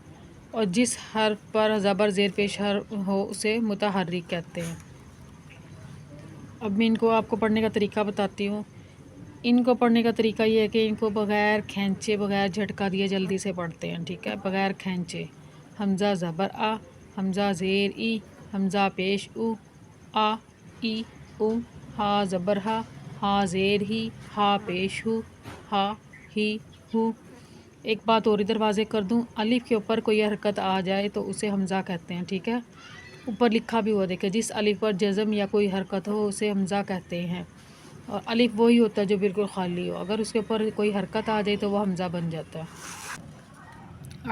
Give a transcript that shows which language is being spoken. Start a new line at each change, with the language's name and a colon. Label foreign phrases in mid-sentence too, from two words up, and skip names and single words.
Urdu: اور جس حرف پر زبر زیر پیش حرف ہو اسے متحرک کہتے ہیں۔ اب میں ان کو آپ کو پڑھنے کا طریقہ بتاتی ہوں۔ ان کو پڑھنے کا طریقہ یہ ہے کہ ان کو بغیر کھینچے، بغیر جھٹکا دیے جلدی سے پڑھتے ہیں، ٹھیک ہے؟ بغیر کھینچے۔ حمزہ زبر آ، حمزہ زیر ای، حمزہ پیش او، آ ای او، ہا زبر ہا، ہا زیر ہی، ہا پیش ہو، ہا ہی ہو۔ ایک بات اور ادھر واضح کر دوں، الف کے اوپر کوئی حرکت آ جائے تو اسے حمزہ کہتے ہیں، ٹھیک ہے؟ اوپر لکھا بھی ہوا دیکھیں، جس الف پر جزم یا کوئی حرکت ہو اسے حمزہ کہتے ہیں، اور الف وہی ہوتا ہے جو بالکل خالی ہو، اگر اس کے اوپر کوئی حرکت آ جائے تو وہ حمزہ بن جاتا ہے۔